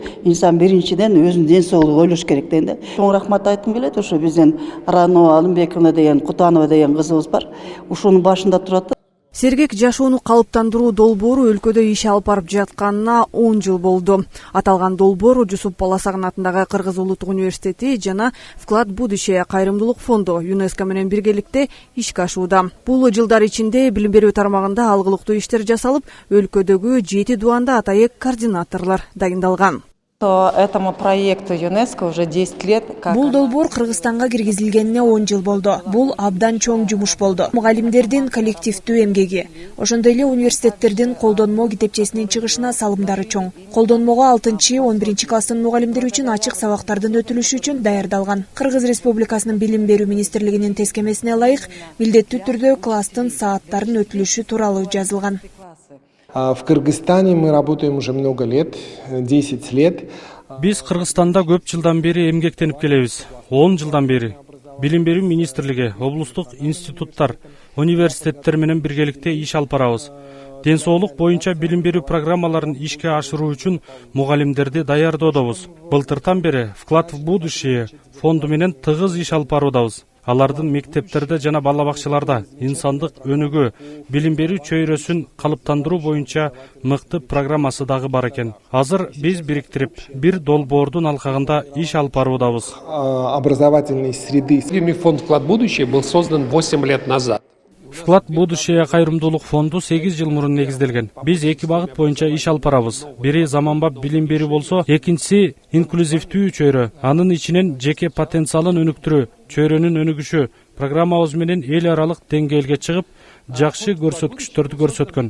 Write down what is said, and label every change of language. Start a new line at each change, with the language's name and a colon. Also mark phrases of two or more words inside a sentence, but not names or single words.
Kyrgyz: Инсан биринчиден өзүнүн ден соолугун ойлош керек деген да. Чоң рахмат айткым келет. Ошо биздин Рано Алымбековна деген Кутанова деген кызыбыз бар. Ушунун башында турат. Сергек жашоону калыптандыруу долбоору өлкөдө иш алып барып жатканына 10 жыл болду. Аталган долбоор Жусуп Баласагын атындагы Кыргыз Улуттук университети жана Вклад в будущее кайрымдуулук фонду ЮНЕСКО менен биргеликте ишке ашууда. Бул жылдар ичинде билим берүү тармагында алгылыктуу иштер жасалып, өлкөдөгү 7 дуанда атайык координаторлор дайындалган.
Russian: Этому проекту ЮНЕСКО уже 10 лет.
Kyrgyz: Бул долбоор Кыргызстанга киргизилгенине 10 жыл болду. Бул абдан чоң жумуш болду. Мугалимдердин коллективдүү эмгеги, ошондой эле университеттердин колдонмо китепчесинин чыгышына салымдары чоң. Колдонмого 6-11 класстын мугалимдери үчүн ачык сабактардын өтүлүшү үчүн даярдалган. Кыргыз Республикасынын билим берүү министрлигинин тескемесине ылайык милдеттүү түрдө класстын сааттарын өтүлүшү тууралуу жазылган.
Russian: В Кыргызстане мы работаем уже много лет, 10 лет.
Kyrgyz: Биз Кыргызстанда көп жылдан бери эмгектенип келебиз. 10 жылдан бери. Билим берүү министрлиги, облустук институттар, университеттер менен биргеликте иш алып барабыз. Ден соолук боюнча билим берүү программаларын ишке ашыруу үчүн мугалимдерди даярдоодобуз. Былтыртан бери Вклад в будущее фонду менен тыгыз иш алып баруудабыз. Алардын мектептерде жана бала бакчаларда инсандык өнүгүү, билим берүү чөйрөсүн калыптандыруу боюнча мыкты программасы дагы бар экен. Азыр биз бириктирип, бир долбоордун алкагында иш алып баруудабыз.
Russian: Образовательной среды. Фонд «Вклад в будущее» был создан 8 лет назад.
Kyrgyz: Вклад в будущее кайрымдуулук фонду 8 жыл мурун негизделген. Биз 2 багыт боюнча иш алып барабыз. Бири заманбап билим берүү болсо, экинчиси инклюзивдүү чөйрө. Анын ичинен жеке потенциалын өнүктүрүү, чөйрөнүн өнүгүшү программабыз менен эл аралык деңгээлге чыгып, жакшы көрсөткүчтөрдү көрсөткөн.